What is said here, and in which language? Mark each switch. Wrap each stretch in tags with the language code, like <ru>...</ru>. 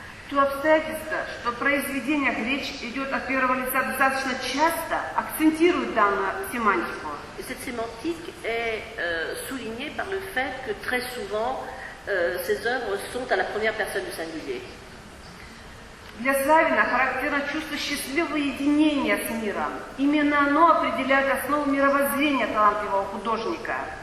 <ru>То обстоятельство, что в произведениях речь идет от первого лица достаточно часто, акцентирует данную семантику.</ru> <fr>Et cette sémantique est soulignée par le fait que très souvent ces œuvres sont à la première personne du singulier.</fr> <ru>Для Савина характерно чувство счастливого единения с миром. Именно оно определяет основу мировоззрения талантливого художника.</ru>